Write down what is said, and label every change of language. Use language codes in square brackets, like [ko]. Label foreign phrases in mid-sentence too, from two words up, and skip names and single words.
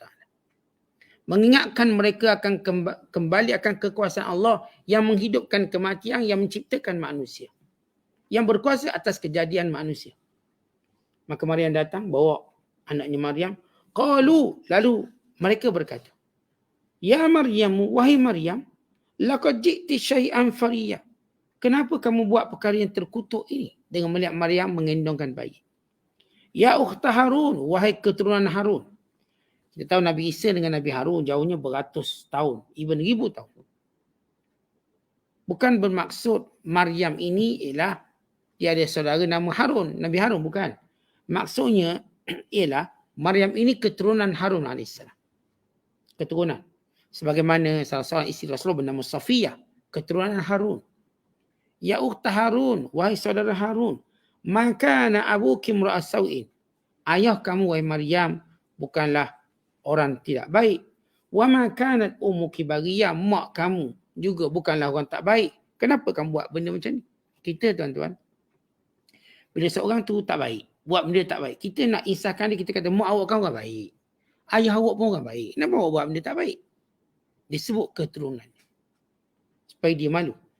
[ms] Mengingatkan mereka akan kembali akan kekuasaan Allah yang menghidupkan kematian, yang menciptakan manusia. Yang berkuasa atas kejadian manusia. Maka Maryam datang bawa anaknya Maryam. Lalu mereka berkata, Ya Maryam, wahai Maryam, [ar] لقد جئت شيئا فريا. [ms] Kenapa kamu buat perkara yang terkutuk ini dengan melihat Maryam mengendongkan bayi? [ar] يا أخت هارون, [ms] wahai keturunan Harun. Kita tahu Nabi Isa dengan Nabi Harun jauhnya beratus tahun, even 1000 tahun. Bukan bermaksud Maryam ini ialah dia ada saudara nama Harun, Nabi Harun, bukan. Maksudnya ialah Maryam ini keturunan Harun AS. Keturunan. Sebagaimana salah seorang isteri Rasulullah bernama Safiyah, keturunan Harun. [ar] يا أخت هارون, [ms] wahai saudara Harun, [ar] ما كان أبوك امرأ سوء. [ms] Ayah kamu wahai Maryam bukanlah orang tidak baik. [ar] وما كانت أمك بغيا, [ms] mak kamu juga bukanlah orang tak baik. Kenapa kamu buat benda macam ni? Kita tuan-tuan, bila seorang tu tak baik, buat benda tak baik, kita nak insafkan dia, kita kata mak awak kan orang baik. Ayah awak pun orang baik. Kenapa awak buat benda tak baik? Disebut keturunan. Supaya dia malu.